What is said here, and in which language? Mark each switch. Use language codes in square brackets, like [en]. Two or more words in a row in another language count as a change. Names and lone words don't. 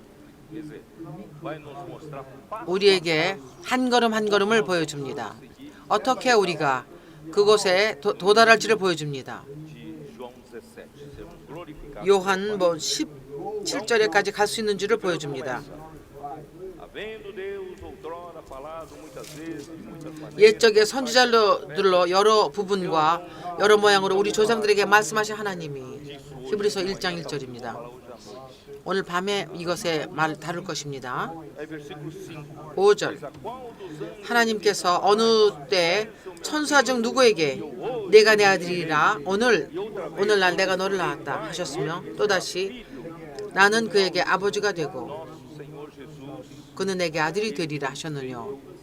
[pt] Quer dizer, vai nos mostrar [ko] 우리에게 한 걸음 한 걸음을 보여줍니다. 어떻게 우리가 그곳에 도달할지를 보여줍니다. [pt] de João 17, sermos glorificados. [ko] 요한 17절에까지 갈 수 있는 줄을 보여줍니다. [pt] Havendo Deus outrora [ko] 옛적의 선지자들로 여러 부분과 여러 모양으로 우리 조상들에게 말씀하신 하나님이 히브리서 1장 1절입니다. 오늘 밤에 이것에 말 다룰 것입니다. 5절 하나님께서 어느 때 천사 중 누구에게 내가 내 아들이라 오늘날 내가 너를 낳았다 하셨으며 또다시 나는 그에게 아버지가 되고 그는 내게 아들이 되리라 하셨느뇨.